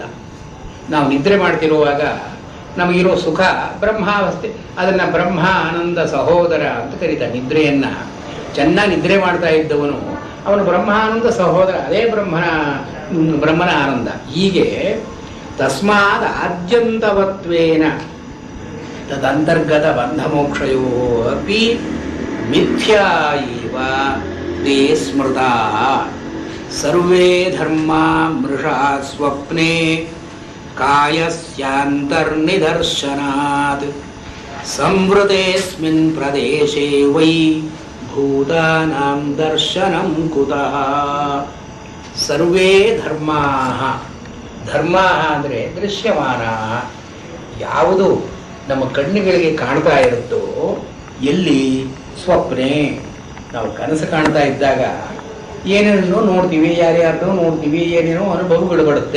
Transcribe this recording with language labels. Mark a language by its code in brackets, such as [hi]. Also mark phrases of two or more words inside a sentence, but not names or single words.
[kn] ನಾವು ನಿದ್ರೆ ಮಾಡ್ತಿರುವಾಗ ನಮಗಿರೋ ಸುಖ ಬ್ರಹ್ಮಾವಸ್ಥೆ, ಅದನ್ನು ಬ್ರಹ್ಮ ಆನಂದ ಸಹೋದರ ಅಂತ ಕರೀತಾರೆ. ನಿದ್ರೆಯನ್ನು ಚೆನ್ನಾಗಿ ನಿದ್ರೆ ಮಾಡ್ತಾ ಇದ್ದವನು ಅವನು ಬ್ರಹ್ಮಾನಂದ ಸಹೋದರ, ಅದೇ ಬ್ರಹ್ಮನ ಆನಂದ. [sa] ಹೀಗೆ ತಸ್ಮಾದ್ ಆದ್ಯಂತವತ್ವೇನ ತದಂತರ್ಗತ ಬಂಧ ಮೋಕ್ಷಯೋ ಅಪಿ ಮಿಥ್ಯಾ ಇವ ತೇ ಸ್ಮೃತಾ. ಸರ್ವೇ ಧರ್ಮಾ ಮೃಷಾ ಸ್ವಪ್ನೆ ಕಾಯಸ್ಯಾಂತರ್ನಿದರ್ಶನಾತ್ ಸಂವೃತೇಸ್ಮಿನ್ ಪ್ರದೇಶೇ ವೈ ಭೂತಾನಾಂ ದರ್ಶನಂ ಕುತಃ. ಸರ್ವೇ ಧರ್ಮಾಃ, ಧರ್ಮಾಃ [kn] ಅಂದರೆ ದೃಶ್ಯಮಾನಾಃ, ಯಾವುದು ನಮ್ಮ ಕಣ್ಣುಗಳಿಗೆ ಕಾಣ್ತಾ ಇರುತ್ತೋ, ಎಲ್ಲಿ ಸ್ವಪ್ನೆ, ನಾವು ಕನಸು ಕಾಣ್ತಾ ಇದ್ದಾಗ ಏನೇನೋ ನೋಡ್ತೀವಿ, ಯಾರ್ಯಾರನ್ನೋ ನೋಡ್ತೀವಿ, ಏನೇನೋ ಅನುಭವಗಳು ಬರುತ್ತೆ.